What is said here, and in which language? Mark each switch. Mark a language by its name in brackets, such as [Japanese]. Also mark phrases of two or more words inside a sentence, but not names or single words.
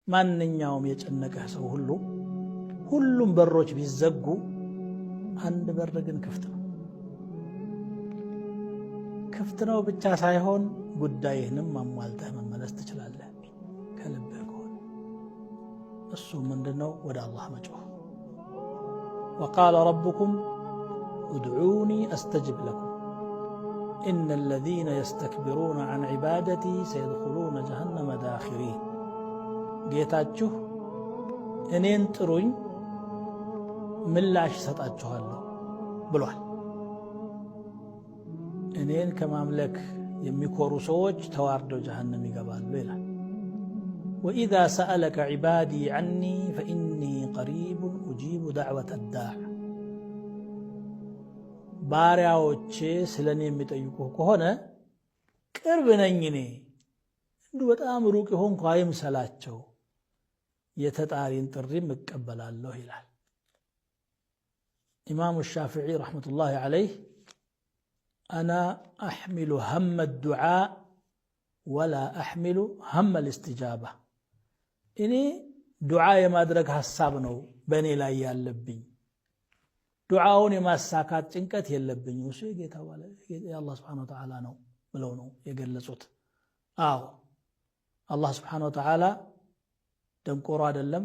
[Amharic] ማንኛውም የጨነቀህ ሰው ሁሉም በሮች ቢዘጉ አንድ በር ግን ክፍት ነው። ክፍት ነው ብቻ ሳይሆን ጉዳይህንም አሟልተህ መመለስ ትችላለህ ከልብህ ከሆነ። እሱ ምንድነው? ወደ አላህ መጮህ። [Arabic] وقال ربكم ادعوني استجب لكم ان الذين يستكبرون عن عبادتي سيدخلون جهنم داخرين [Amharic] ጌታችሁ እኔን ጥሩኝ ምላሽ ሰጣችኋለሁ ብሏል። እኔን ከማምለክ የሚኮሩ ሰዎች ተዋርደው ጀሃነም ይገባሉ ይላል። [Arabic] وإذا سألك عبادي عني فإني قريب أجيب دعوة الداع [Amharic] ባሪያዎቼ ስለኔ የሚጠይቁህ ከሆነ ቅርብ ነኝ እኔ እንዲሁ በጣም ሩቅ ሆንኩ አይምሰላቸው የተጣሪን ጥሪም እቀበላለሁ ይላል። ኢማሙ ሻፊዒ [Arabic] رحمة الله عليه أنا أحمل هم الدعاء ولا أحمل هم الاستجابة [Amharic] እኔ ዱዓ የማድረግ ሐሳብ ነው በእኔ ላይ ያለብኝ፣ ዱዓውን የማሳካት ጭንቀት የለብኝም። እሱ የጌታ ባለ የአላህ [Arabic] سبحانه وتعالى [Amharic] ነው ብለው ነው የገለጹት። አዎ አላህ [Arabic] سبحانه وتعالى [Amharic] ደንቆሮ አይደለም፣